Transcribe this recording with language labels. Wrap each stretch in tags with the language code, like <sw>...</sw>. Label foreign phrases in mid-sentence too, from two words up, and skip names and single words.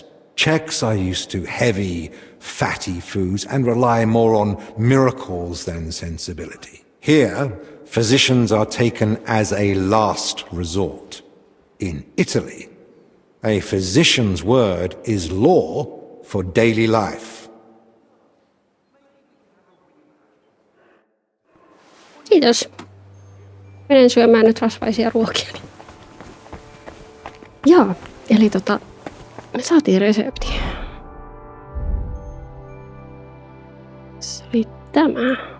<en>Czechs are used to heavy, fatty foods and rely more on miracles than sensibility. Here, physicians are taken as a last resort. In Italy, a physician's word is law for daily life.</en> <fi>Kiitos. Menen syömään nyt rasvaisia ruokia. Joo, eli me saatiin resepti. Se oli tämä.</fi>